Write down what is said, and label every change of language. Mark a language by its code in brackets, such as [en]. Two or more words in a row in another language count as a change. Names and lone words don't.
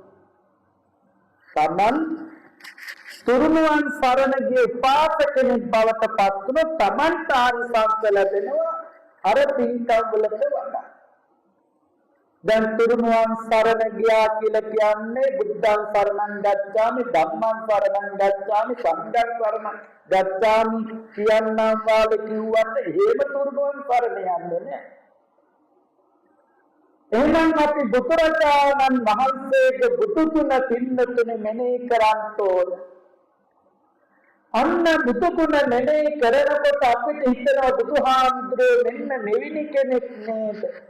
[si] තමන් තුරුණුවන් සරණ ගිය උපාසක කෙනෙක් බවට පත් වුණා. තමන්ට ආනිසංස ලැබෙනවා අර පින්කම් වලට වඩා. දැන් තුරුණුවන් සරණ ගියා කියලා කියන්නේ [pi] බුද්ධං සරණං ගච්ඡාමි ධම්මං සරණං ගච්ඡාමි සංඝං සරණං ගච්ඡාමි [si] කියනවා වාලේ කිව්වට එහෙම තුරුණුවන් සරණ යන්නේ නැහැ. එහෙනම් අපි බුදුරජාණන් වහන්සේගේ බුදු ගුණ පින්නතුනි මෙනෙහි කරන්ට ඕන. අන්න බුදු ගුණ මෙනෙහි කරනකොට අපිට හිතෙනවා බුදුහාමුදුරුවෝ මෙන්න මෙවිනි කෙනෙක් නේද?